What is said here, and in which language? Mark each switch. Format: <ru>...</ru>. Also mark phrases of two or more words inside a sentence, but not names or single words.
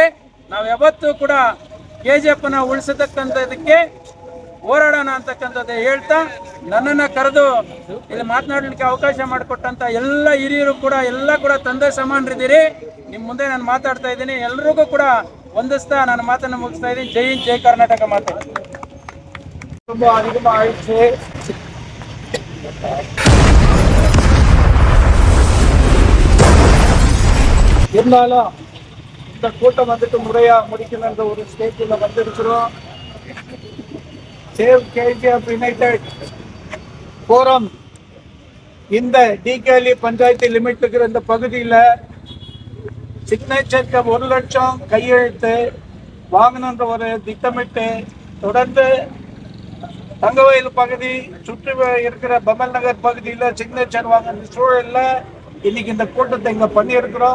<kn>ನಾವು ಯಾವತ್ತೂ ಕೂಡ KGFನ ಉಳಿಸತಕ್ಕಂಥದಕ್ಕೆ ಹೋರಾಡೋಣ ಅಂತಕ್ಕಂಥದ್ದು ಹೇಳ್ತಾ, ನನ್ನನ್ನು ಕರೆದು ಇಲ್ಲಿ ಮಾತನಾಡಲಿಕ್ಕೆ ಅವಕಾಶ ಮಾಡಿಕೊಟ್ಟಂತ ಎಲ್ಲ ಹಿರಿಯರು ಕೂಡ ಎಲ್ಲ ಕೂಡ ತಂದೆ ಸಮಾನರಿದ್ದೀರಿ. ನಿಮ್ಮ ಮುಂದೆ ನಾನು ಮಾತಾಡ್ತಾ ಇದ್ದೀನಿ. ಎಲ್ರಿಗೂ ಕೂಡ ವಂದಿಸ್ತಾ ನನ್ನ ಮಾತನ್ನು ಮುಗಿಸ್ತಾ ಇದ್ದೀನಿ. ಜೈ ಹಿಂದ್, ಜೈ ಕರ್ನಾಟಕ. ಮಾತು</kn> <ta>ரொம்ப அதிகமாக ஆயிடுச்சு. இருந்தாலும் இந்த கூட்டம் வந்துட்டு முறையா முடிக்கணுன்ற ஒரு ஸ்டேஜில் வந்திருக்கிறோம். சேவ் KGF யுனைடெட் ஃபோரம் இந்த டிகேஎல்இ பஞ்சாயத்து லிமிட் இருக்கிற இந்த பகுதியில் சிக்னேச்சருக்கு 1 லட்சம் கையெழுத்து வாங்கணுன்ற ஒரு திட்டமிட்டு தொடர்ந்து தங்கவயல் பகுதி சுற்றி இருக்கிற பமல் நகர் பகுதியில் சிக்னேச்சர் வாங்குற சூழலில் இன்னைக்கு இந்த கூட்டத்தை இங்கே பண்ணியிருக்கிறோம்.</ta>